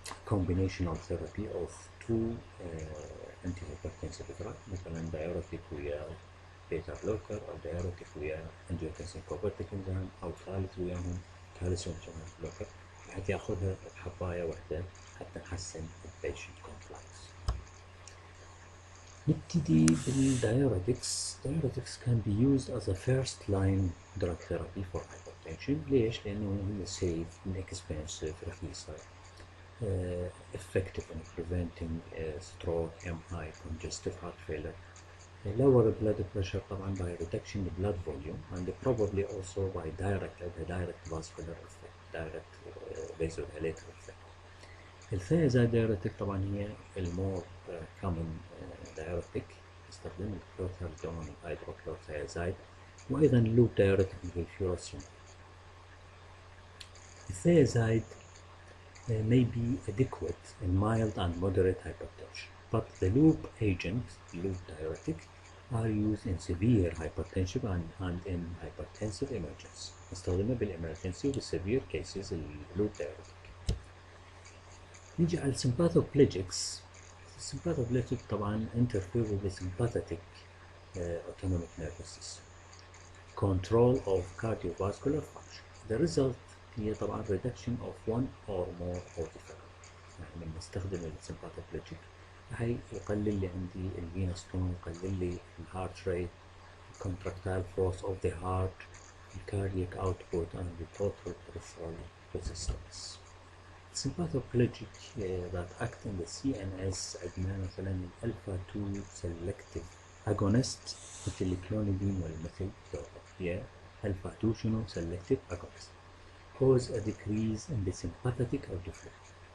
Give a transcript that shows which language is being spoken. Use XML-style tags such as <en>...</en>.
<en>combinational therapy of 2 antihypertensive drugs مثلا diuretic ويا beta blocker او diuretic ويا angiotensin converting enzyme او ثالث وياهم calcium channel blocker،</en> <ar>بحيث ياخذها بحبايه واحده حتى نحسن البيشنت</ar> <en>Compliance.</en> <ar>نبتدي بالدايوريتكس.</ar> <en>diuretics can be used as a first line drug therapy for hypertension.</en> <ar>ليش؟ لأنه هي</ar> <en>safe, inexpensive, رخيصة، effective in preventing stroke, MI, congestive heart failure, lower blood pressure طبعا by reduction in blood volume and probably also by direct vascular effect, direct vasodilator effect.</en> <ar>الثيازايد دايوريتك طبعا هي المور كومن دايوريتك، نستخدم الكلوثالدون والهيدروكلوثيازايد وايضا اللوب دايوريتك مثل الفيوراسيون.</ar> <en>الثيازايد may be adequate in mild and moderate hypertension, but the loop agent, loop diuretic, are used in severe hypertension and in hypertensive emergency.</en> <ar>نستخدمه بالemergency وبالsevere cases اللوب diuretic. نيجي على السمباثوبليجيكس. السمباثوبليجيك طبعا</ar> <en>interfere with the sympathetic autonomic nervous system, control of cardiovascular function. The result</en> <ar>هي طبعا</ar> <en>reduction of one or more of the factors.</en> <ar>يعني لما استخدم السمباثوبليجيك هي يقلل لي عندي الفينوس تون، يقلل لي الهارت ريت،</ar> <en>contractile force of the heart, the cardiac output and the total peripheral resistance. sympathoplegic that act in the CNS</en> <ar>عندنا مثلا الألفا 2 selective agonist مثل الكلونيدين والمثل هي ألفا</ar> <en>2 شنو selective agonist cause a decrease in the sympathetic outflow.</en>